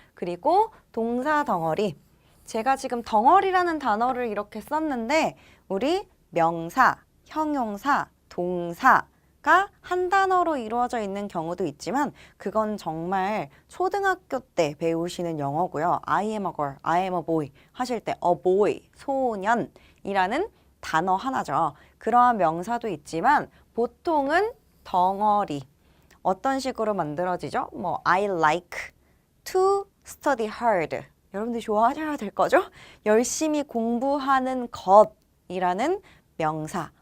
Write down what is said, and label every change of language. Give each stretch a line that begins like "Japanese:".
Korean: 그리고 동사 덩어리. 제가 지금 덩어리라는 단어를 이렇게 썼는데 우리 명사, 형용사, 동사가 한 단어로 이루어져 있는 경우도 있지만 그건 정말 초등학교 때 배우시는 영어고요.
English: I am a girl, I am a boy
Korean: 하실 때 a boy, 소년이라는 단어 하나죠. 그러한 명사도 있지만 보통은 덩어리. 어떤 식으로 만들어지죠? 뭐
English: I like to study hard.
Korean: 여러분들 좋아하셔야 될 거죠? 열심히 공부하는 것이라는 명사.